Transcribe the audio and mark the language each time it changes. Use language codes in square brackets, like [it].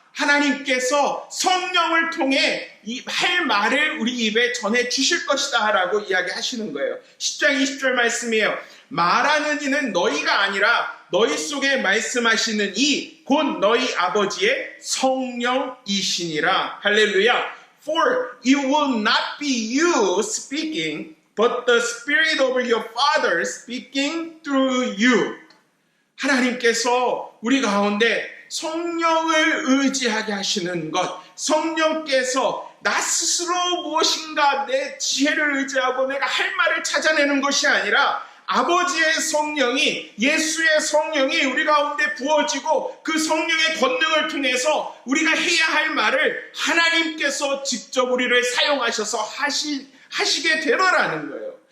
[ko] 하나님께서 성령을 통해 할 말을 우리 입에 전해 주실 것이다 라고 이야기하시는 거예요. 10장 20절 말씀이에요. 말하는 이는 너희가 아니라 너희 속에 말씀하시는 이 곧 너희 아버지의 성령이시니라. 할렐루야. [en] For it will not be you speaking, but the Spirit of your Father speaking through you. [ko] 하나님께서 우리 가운데 성령을 의지하게 하시는 것, 성령께서 나 스스로 무엇인가 내 지혜를 의지하고 내가 할 말을 찾아내는 것이 아니라 아버지의 성령이, 예수의 성령이 우리 가운데 부어지고 그 성령의 권능을 통해서 우리가 해야 할 말을 하나님께서 직접 우리를 사용하셔서 하시게 되더라는 거예요.